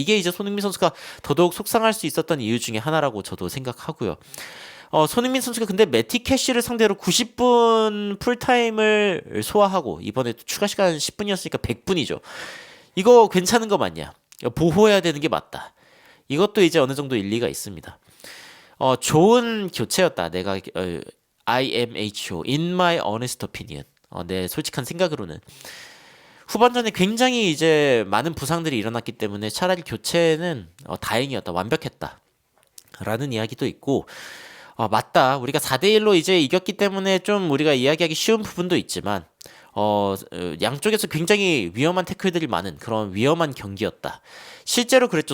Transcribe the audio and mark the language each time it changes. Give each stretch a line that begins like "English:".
Korean: 이게 이제 손흥민 선수가 더더욱 속상할 수 있었던 이유 중에 하나라고 저도 생각하고요. 손흥민 선수가 근데 매티 캐시를 상대로 90분 풀타임을 소화하고 이번에 또 추가 시간 10분이었으니까 100분이죠. 이거 괜찮은 거 맞냐? 보호해야 되는 게 맞다. 이것도 이제 어느 정도 일리가 있습니다. 좋은 교체였다. 내가
English: IMHO, in my honest opinion.
Korean: 내 솔직한 생각으로는 후반전에 굉장히 이제 많은 부상들이 일어났기 때문에 차라리 교체는 다행이었다. 완벽했다. 라는 이야기도 있고, 맞다. 우리가 4대1로 이제 이겼기 때문에 좀 우리가 이야기하기 쉬운 부분도 있지만, 양쪽에서 굉장히 위험한 태클들이 많은 그런 위험한 경기였다. 실제로 그랬죠.